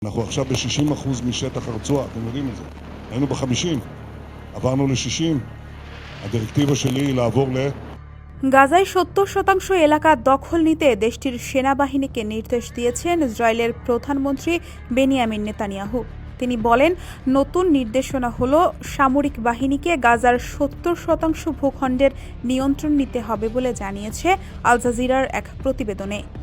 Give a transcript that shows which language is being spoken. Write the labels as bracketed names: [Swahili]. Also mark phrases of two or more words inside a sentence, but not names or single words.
[Hebrew] אנחנו עכשיו ב-60% משטח הרצועה, אתם יודעים את זה. היינו ב-50, עברנו ל-60. הדירקטיבה שלי היא לעבור [Bangla] গাজায় ৭০% এলাকা দখল নিতে দেশটির সেনাবাহিনীকে নির্দেশ দিয়েছেন ইসরায়েলের প্রধানমন্ত্রী বেনিয়ামিন নেতানিয়াহু। তিনি বলেন, নতুন নির্দেশনা হলো সামরিক বাহিনীকে গাজার ৭০% ভূখণ্ডের নিয়ন্ত্রণ নিতে হবে বলে জানিয়েছে আল জাজিরার এক প্রতিবেদনে।